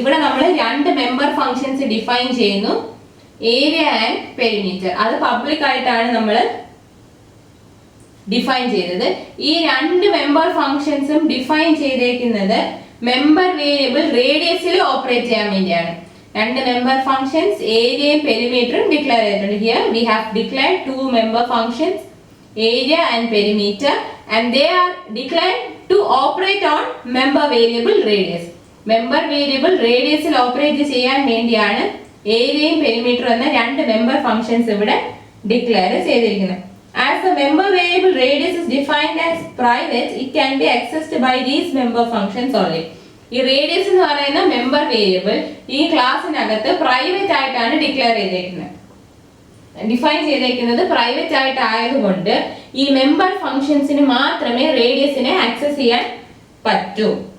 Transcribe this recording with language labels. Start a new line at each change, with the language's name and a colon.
Malayalam: ഇവിടെ നമ്മൾ രണ്ട് മെമ്പർ ഫംഗ്ഷൻസ് ഡിഫൈൻ ചെയ്യുന്നു, ഏരിയ ആൻഡ് പെരിമീറ്റർ. അത് പബ്ലിക് ആയിട്ടാണ് നമ്മൾ ഡിഫൈൻ ചെയ്തത്. ഈ രണ്ട് മെമ്പർ ഫംഗ്ഷൻസും ഡിഫൈൻ ചെയ്തേക്കുന്നത് മെമ്പർ വേരിയബിൾ റേഡിയസിൽ ഓപ്പറേറ്റ് ചെയ്യാൻ വേണ്ടിയാണ്. രണ്ട് മെമ്പർ ഫംഗ്ഷൻസ് ഏരിയയും പെരിമീറ്ററും ഡിക്ലെയർ ചെയ്തിട്ടുണ്ട്.
English: Here we have declared two member functions area and perimeter, and they are declared to operate on member variable radius.
Malayalam: Member variable radius ൽ operate ചെയ്യാൻ വേണ്ടിയാണ് ഏരിയയും പെരിമീറ്ററും എന്ന രണ്ട് മെമ്പർ ഫംഗ്ഷൻസ് ഇവിടെ ഡിക്ലെയർ ചെയ്തിരിക്കുന്നത്.
English: As the member variable radius is defined as private, it can be accessed by these member functions only.
Malayalam: ഈ radius എന്ന് പറയുന്ന മെമ്പർ വേരിയബിൾ ഈ ക്ലാസ്സിനകത്ത് പ്രൈവറ്റ് ആയിട്ടാണ് ഡിക്ലെയർ ചെയ്തിരിക്കുന്നത്, ഡിഫൈൻ ചെയ്തേക്കുന്നത് പ്രൈവറ്റ് ആയിട്ട് ആയതുകൊണ്ട് ഈ മെമ്പർ ഫംഗ്ഷൻസിന് മാത്രമേ റേഡിയസിനെ ആക്സസ് ചെയ്യാൻ പറ്റൂ.